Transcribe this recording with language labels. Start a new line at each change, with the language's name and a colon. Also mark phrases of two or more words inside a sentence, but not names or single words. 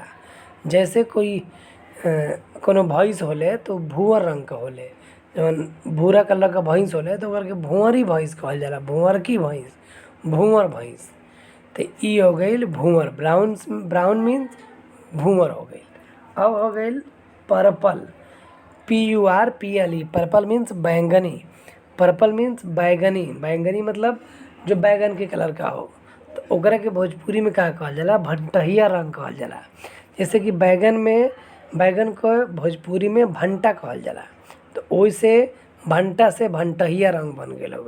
Bhojpuri: जैसे कोई कोनो भैंस होले तो भूअर रंग का होले, जौन भूरा कलर का भैंस होले तो ओकर के भूंवरी भैंस कहल जाला। भूंवर की भैंस, भूंवर भैंस। तो ई हो गई भूंवर,
English: brown means
Bhojpuri: भूंवर हो गई। अब हो गई
English: purple, PURPLE, purple means
Bhojpuri: बैंगनी।
English: purple means
Bhojpuri: बैगनी, बैगनी मतलब जो बैगन के कलर का हो, तो ओकरा के भोजपुरी में का कहल जाला? भंटहिया रंग कहल जाला। जैसे कि बैगन को भोजपुरी में भंटा कहल जाला, तो ओइसे भंटा से भंटहिया रंग बन गेल हुए।